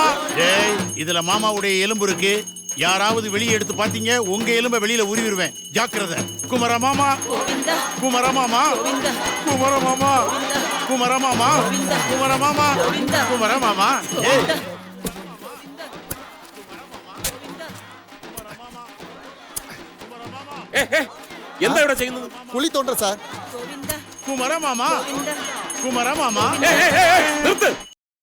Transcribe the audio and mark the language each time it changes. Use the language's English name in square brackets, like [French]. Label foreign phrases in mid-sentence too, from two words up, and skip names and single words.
[Tamil] டேய், இதுல மாமாவுடைய எலும்பு இருக்கு. யாராவது வெளியே எடுத்து பாத்தீங்க, உங்க எலும்ப வெளியில உருவிடுவேன். ஜாக்கிரதை. குமார மாமா, குமார மாமா, குமார மாமா, குமார மாமா, குமார மாமா, குமார மாமா. ஏய், [Malayalam] എന്താ ഇവിടെ ചെയ്യുന്നത്? [Tamil] குழி தோன்ற சார். [Malayalam] കുമാര മാമാ, കുമാര മാമാ. നിർത്ത്.